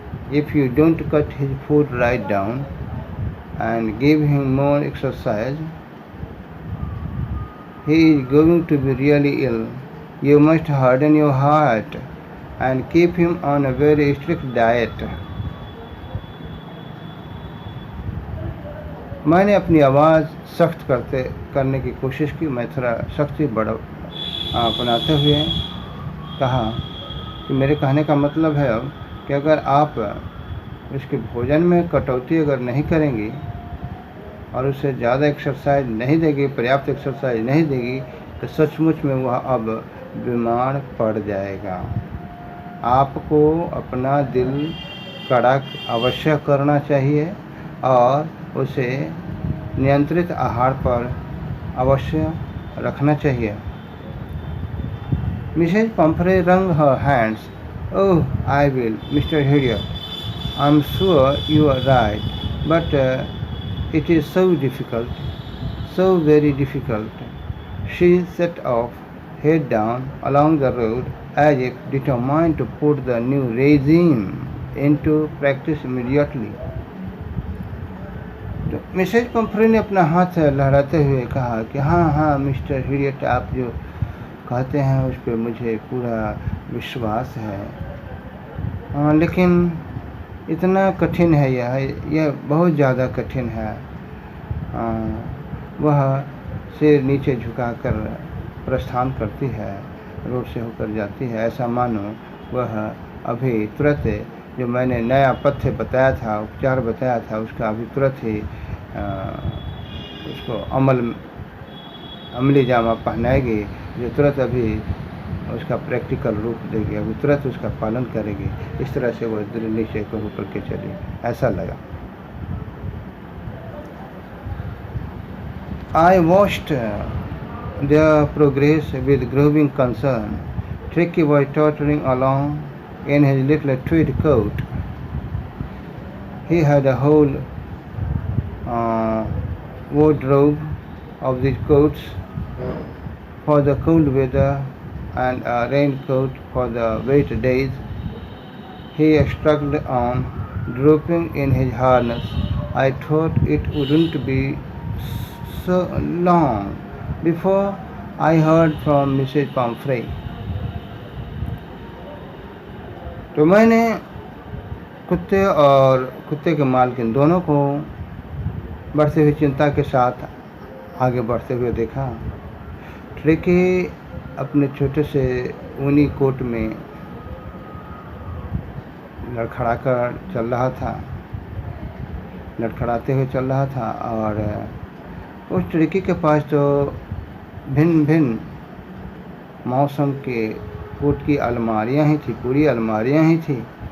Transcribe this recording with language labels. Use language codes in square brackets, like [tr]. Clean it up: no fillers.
[en] If you don't cut his foot right down and give him more exercise, he is going to be really ill. You must harden your heart and keep him on a very strict diet. [hi] मैंने अपनी आवाज़ सख्त करने की कोशिश की। मैं थोड़ा सख्ती अपनाते हुए कहा कि मेरे कहने का मतलब है अब कि अगर आप उसके भोजन में कटौती अगर नहीं करेंगी और उसे ज़्यादा एक्सरसाइज नहीं देगी, पर्याप्त एक्सरसाइज नहीं देगी, तो सचमुच में वह अब बीमार पड़ जाएगा। आपको अपना दिल कड़ा अवश्य करना चाहिए और उसे नियंत्रित आहार पर अवश्य रखना चाहिए। [en] Mrs. Pumphrey wrung her hands. Oh, I will, Mr. Hillier. I'm sure you are right, but it is so difficult, so very difficult. She set off, head down along the road, as if determined to put the new regime into practice immediately. [hi] तो Mrs Pomfrey ने अपना हाथ लहराते हुए कहा कि हाँ mister हिलियट, आप जो कहते हैं उस पर मुझे पूरा विश्वास है, लेकिन इतना कठिन है यह बहुत ज़्यादा कठिन है। वह सिर नीचे झुकाकर प्रस्थान करती है, रोड से होकर जाती है, ऐसा मानो वह अभी तुरंत जो मैंने नया पथ्य बताया था, उपचार बताया था, उसका अभी तुरंत ही उसको अमली जामा पहनाएगी, जो तुरंत अभी उसका प्रैक्टिकल रूप देगी, अभी तुरंत उसका पालन करेगी। इस तरह से वो दिल नीचे को होकर के चली, ऐसा लगा। [en] I watched their progress with growing concern. Tricky was tottering along in his little tweed coat. He had a whole wardrobe of these coats for the cold weather and a raincoat for the wet days. He struggled on, drooping in his harness. I thought it wouldn't be so long before I heard from Mrs. Pumphrey. [hi] तो मैंने कुत्ते और कुत्ते के मालकिन दोनों को बढ़ती हुई चिंता के साथ आगे बढ़ते हुए देखा। ट्रिकी अपने छोटे से ऊनी कोट में लड़खड़ाकर चल रहा था, लड़खड़ाते हुए चल रहा था, और उस ट्रिकी के पास तो भिन्न भिन्न मौसम के कोट की अलमारियां ही थी, पूरी अलमारियां ही थी।